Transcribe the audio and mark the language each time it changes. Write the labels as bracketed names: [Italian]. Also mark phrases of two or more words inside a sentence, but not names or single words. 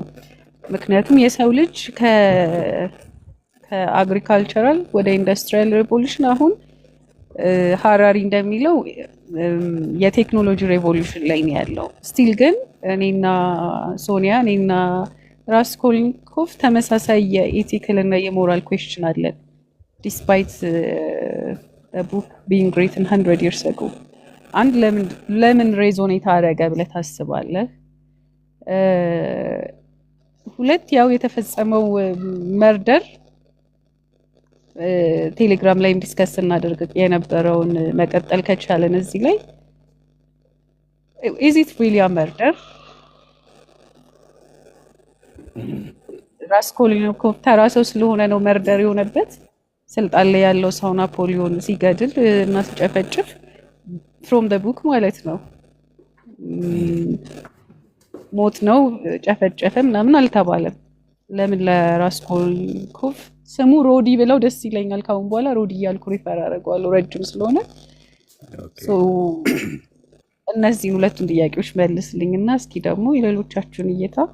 [Amharic] ምክንያቱም የሰው ልጅ ከአግሪካልቸራል ወደ [English] industrial revolution [Amharic] አሁን ሀራሪ እንደሚለው የቴክኖሎጂ ሬቮሉሽን ላይ ነው ያለው። ስቲል ግን እኔና ሶኒያ እኔና ራስኮልኒኮቭ ተመሳሳይ የኢቲክል እና የሞራል ኩዌስችን አለን [English] despite book being written 100 years ago። [Amharic] አንድ ለምን ሬዞኔት አደረገ ብለህ ታስባለህ? ሁለት ያው የተፈጸመው መርደር ቴሌግራም ላይ ዲስከስ እናደርግ የነበረውን መቀጠል ከቻለን እዚህ ላይ [English] is it really a murder? [Amharic] ራስኮልኒኮቭ ተራ ሰው ስለሆነ ነው መርደር የሆነበት? ስልጣን ላይ ያለው ሰው ናፖሊዮን ሲገድል እና ሲጨፈጭፍ [English] from the book [Amharic] ማለት ነው ሞት ነው ጨፈጨፈ ምናምን አልተባለም። ለምን ለራስኮልኒኮቭ ስሙ ሮዲ ብለው ደስ ይለኛል። ካሁን በኋላ ሮዲ እያልኩ ሪፈር አደርገዋለሁ ረጅም ስለሆነ። እነዚህን ሁለቱን ጥያቄዎች መልስልኝና እስኪ ደግሞ የሌሎቻችሁን እይታ።